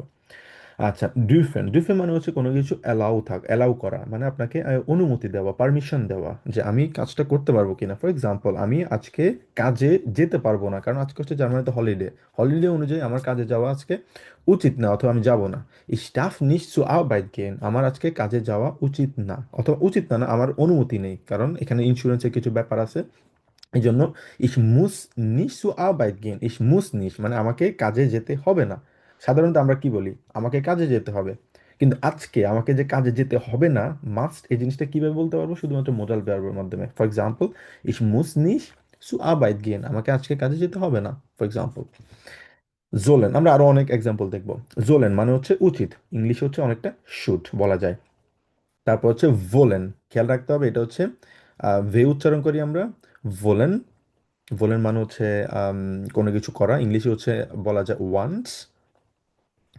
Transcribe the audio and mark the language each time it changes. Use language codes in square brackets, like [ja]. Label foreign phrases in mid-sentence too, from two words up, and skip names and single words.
[bn] আচ্ছা, ডুইফেন। ডুইফেন মানে হচ্ছে কোনো কিছু অ্যালাউ করা, মানে আপনাকে অনুমতি দেওয়া, পারমিশন দেওয়া, যে আমি কাজটা করতে পারবো কিনা। [en] for example, [bn] আমি আজকে কাজে যেতে পারবো না, কারণ আজকে হচ্ছে জার্মানিতে হলিডে। হলিডে অনুযায়ী আমার কাজে যাওয়া আজকে উচিত না, অথবা আমি যাব না। [de] Ich darf nicht zur Arbeit gehen, [bn] আমার আজকে কাজে যাওয়া উচিত না, অথবা উচিত না, না আমার অনুমতি নেই, কারণ এখানে ইন্স্যুরেন্সের কিছু ব্যাপার আছে। এই জন্য [de] ich muss nicht zur Arbeit gehen, ich muss nicht [bn] মানে আমাকে কাজে যেতে হবে না। সাধারণত আমরা কি বলি, আমাকে কাজে যেতে হবে। কিন্তু আজকে আমাকে যে কাজে যেতে হবে না, মাস্ট, এই জিনিসটা কিভাবে বলতে পারবো? শুধুমাত্র মোডাল ভার্বের মাধ্যমে। [en] for example, [de] ich muss nicht zur Arbeit gehen, [bn] আমাকে আজকে কাজে যেতে হবে না, [en] for example. [bn] জোলেন, আমরা আরো অনেক এক্সাম্পল দেখবো। জোলেন মানে হচ্ছে উচিত, ইংলিশে হচ্ছে অনেকটা শুড বলা যায়। তারপর হচ্ছে ভোলেন। খেয়াল রাখতে হবে, এটা হচ্ছে ভে উচ্চারণ করি আমরা, ভোলেন। ভোলেন মানে হচ্ছে আম, কোনো কিছু করা, ইংলিশে হচ্ছে বলা যায় ওয়ান্টস।